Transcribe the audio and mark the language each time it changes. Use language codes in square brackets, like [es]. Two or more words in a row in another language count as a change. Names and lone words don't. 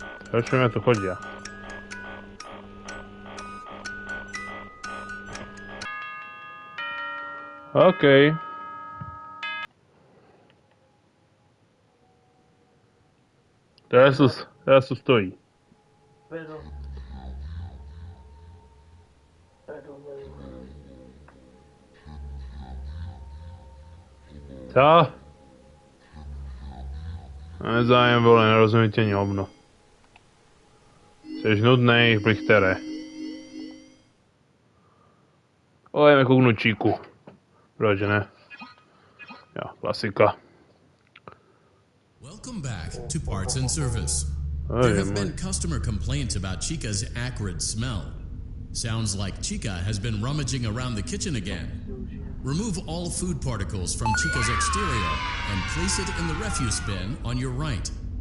[sk] Čo mi tu chodia? OK. Teraz tu stojí. Pero. [cs] Co? Nezájem, vole, nerozumíte ani hovno. Jsi nudnej, plichtere. Jdeme kouknout číku. Proč ne? Jo, klasika. [en] Welcome back to Parts and Service. There have been customer complaints about Chica's acrid smell. Sounds like Chica has been rummaging around the kitchen again. Remove all food particles from Chica's exterior and place it in the refuse bin on your right.